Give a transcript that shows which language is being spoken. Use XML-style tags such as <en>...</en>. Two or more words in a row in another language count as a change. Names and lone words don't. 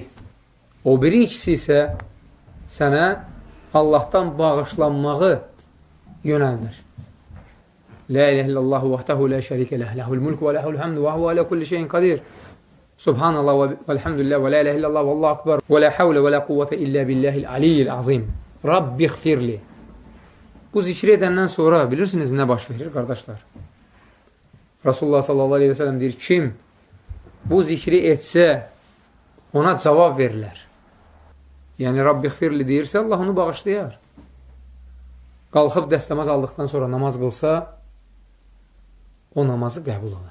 <az>O biri ikisi isə sənə Allahdan bağışlanmağı yönəldir.</az> <ar>لا إله إلا الله وحده لا شريك له له الملك وله الحمد وهو على كل شيء قدير. سبحان الله والحمد لله ولا إله إلا الله والله أكبر ولا حول ولا قوة إلا بالله العلي العظيم. رب اغفر لي.</ar> <az>Bu zikri edəndən sonra bilirsiniz nə baş verir, qardaşlar? Rasulullah</az> <ar>صلى الله عليه وسلم</ar> <az>deyir, kim bu zikri etsə, ona cavab verirlər. Yəni,</az> <ar>رب اغفر لي</ar> <az>deyirsə, Allah onu bağışlayar. Qalxıb dəstəmaz aldıqdan sonra namaz qılsa, o namazı qəbul olar.</az>